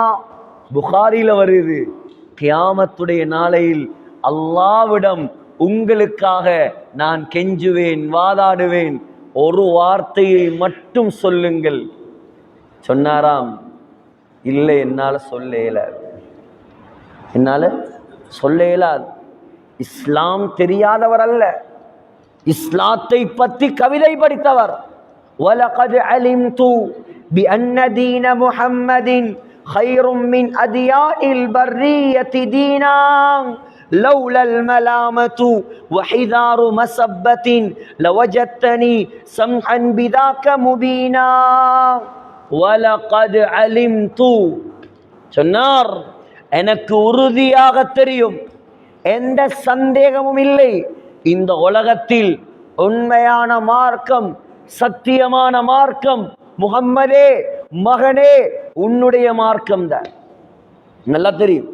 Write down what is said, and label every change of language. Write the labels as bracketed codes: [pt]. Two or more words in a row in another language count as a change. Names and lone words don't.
[ta] புகாரில வருது, கியாமத்துடைய நாளையில் அல்லாஹ்விடம் உங்களுக்காக நான் கெஞ்சுவேன், வாதாடுவேன், ஒரு வார்த்தையை மட்டும் சொல்லுங்கள். சொன்னாராம், இல்லை, என்னால சொல்ல இயலாது, என்னால சொல்ல இயலாது. இஸ்லாம் தெரியாதவர் அல்ல, இஸ்லாத்தை பற்றி கவிதை படித்தவர். [ar] وَلَقَدْ عَلِمْتُ بِأَنَّ دِينَ مُحَمَّدٍ خَيْرٌ مِّنْ أَدْيَانِ الْبَرِّيَّةِ دِينًا لولا الملامة وحذار مسبة لوجدتني سمحا بذاك مبينا وَلَقَدْ عَلِمْتُ. [ta] சொன்னார், எனக்கு உறுதியாக தெரியும், எந்த சந்தேகமும் இல்லை, இந்த உலகத்தில் உண்மையான மார்க்கம், சத்தியமான மார்க்கம் முஹம்மதே, மகனே, உன்னுடைய மார்க்கம் தான், நல்லா தெரியும்.